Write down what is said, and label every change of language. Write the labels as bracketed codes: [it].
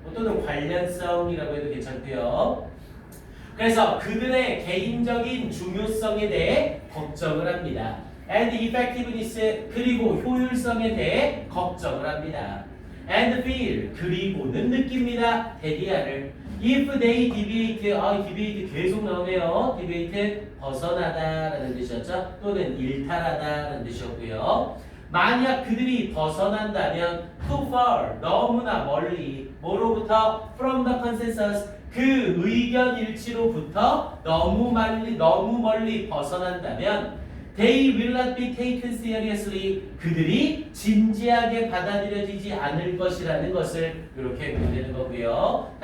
[ko] 또는 관련성이라고 해도 괜찮고요. 그래서 그들의 개인적인 중요성에 대해 걱정을 합니다. [en] And effectiveness [ko] 그리고 효율성에 대해 걱정을 합니다. [en] And feel [ko] 그리고는 느낍니다. [en] 대리아를 if they deviate deviate [ko] 계속 나오네요. deviate 벗어나다라는 뜻이었죠. 또는 일탈하다라는 뜻이었고요. 만약 그들이 벗어난다면 [en] too far [ko] 너무나 멀리 뭐로부터 [en] from the consensus [ko] 그 의견 일치로부터 너무 멀리 벗어난다면 [en] they will not be taken seriously [ko] 그들이 진지하게 받아들여지지 않을 것이라는 것을 이렇게 보면 되는 거고요.